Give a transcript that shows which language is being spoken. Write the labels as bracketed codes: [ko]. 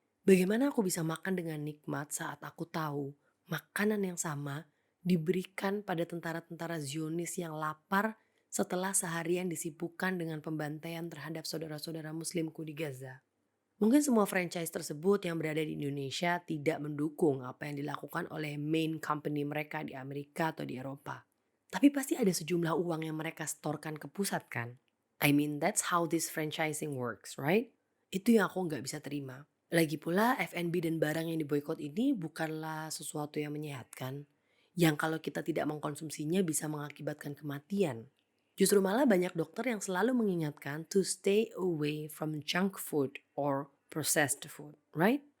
[id] Bagaimana aku bisa makan dengan nikmat saat aku tahu makanan yang sama diberikan pada tentara-tentara Zionis yang lapar setelah seharian disibukkan dengan pembantaian terhadap saudara-saudara muslimku di Gaza. Mungkin semua franchise tersebut yang berada di Indonesia tidak mendukung apa yang dilakukan oleh main company mereka di Amerika atau di Eropa. Tapi pasti ada sejumlah uang yang mereka setorkan ke pusat kan? [en] I mean that's how this franchising works, right? [id] Itu yang aku nggak bisa terima. Lagi pula F&B dan barang yang diboikot ini bukanlah sesuatu yang menyehatkan. Yang kalau kita tidak mengkonsumsinya bisa mengakibatkan kematian. Justru malah banyak dokter yang selalu mengingatkan [en] to stay away from junk food or processed food, right?